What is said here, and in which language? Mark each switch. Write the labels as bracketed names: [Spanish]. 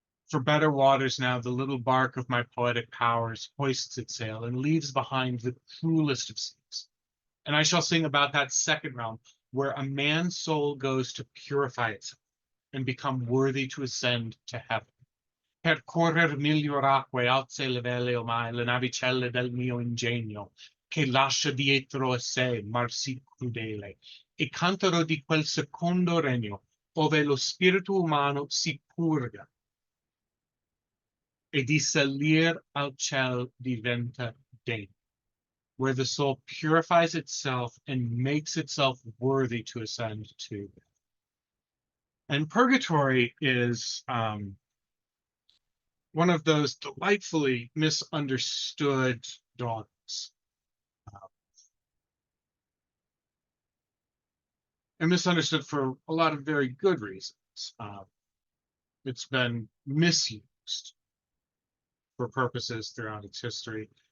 [English] For better waters now, the little bark of my poetic powers hoists its sail and leaves behind the cruelest of seas. And I shall sing about that second realm, where a man's soul goes to purify itself and become worthy to ascend to heaven. [Italian] Percorrer miglior acque alze le vele omai le navicelle del mio ingegno, che lascia dietro a sé mar sì crudele, e cantaro di quel secondo regno, ove lo spirito umano si purga, e di salir al ciel diventa degno, [English] where the soul purifies itself and makes itself worthy to ascend to. And purgatory is one of those delightfully misunderstood dogmas. And misunderstood for a lot of very good reasons. It's been misused for purposes throughout its history.